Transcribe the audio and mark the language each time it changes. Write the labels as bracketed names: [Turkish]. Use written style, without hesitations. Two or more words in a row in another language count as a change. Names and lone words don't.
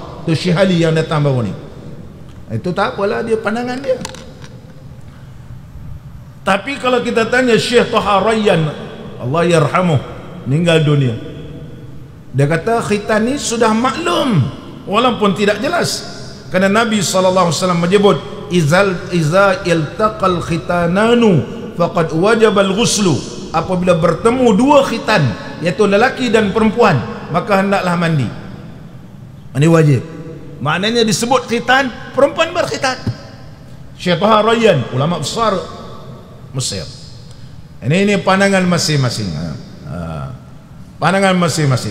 [Malay] Itu Syekh Ali yang datang baru ni. Itu tak apalah, dia pandangan dia. Tapi kalau kita tanya Syekh Taha Rayyan, [Arabic] الله يرحمه, [Malay] meninggal dunia, dia kata khitan ni sudah maklum walaupun tidak jelas. Kerana Nabi SAW menyebut [Arabic] إذا التقى الختانان فقد وجب الغسل. [Malay] Apabila bertemu dua khitan, iaitu lelaki dan perempuan, maka hendaklah mandi. Ini wajib. Maknanya disebut khitan, perempuan berkhitan. Syekh Taha Rayyan, ulama besar Mesir. Ini pandangan masing-masing. Pandangan masing-masing.